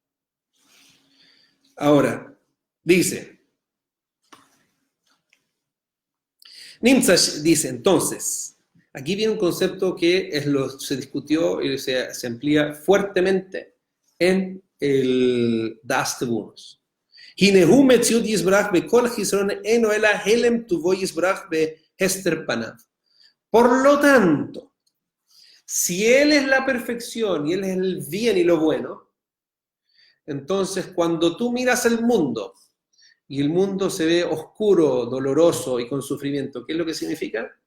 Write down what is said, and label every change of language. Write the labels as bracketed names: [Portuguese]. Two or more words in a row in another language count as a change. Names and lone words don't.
[Spanish] Ahora, dice, Nimtzash dice, entonces, aquí viene un concepto que se discutió y se amplía fuertemente en el Das Tebunos. [Hebrew] הנהו מציאות יתברך בכל חסרון אינו אלא העלם טובו יתברך בהסתר פניו. [Spanish] Por lo tanto, si Él es la perfección y Él es el bien y lo bueno, entonces cuando tú miras el mundo y el mundo se ve oscuro, doloroso y con sufrimiento, ¿qué es lo que significa?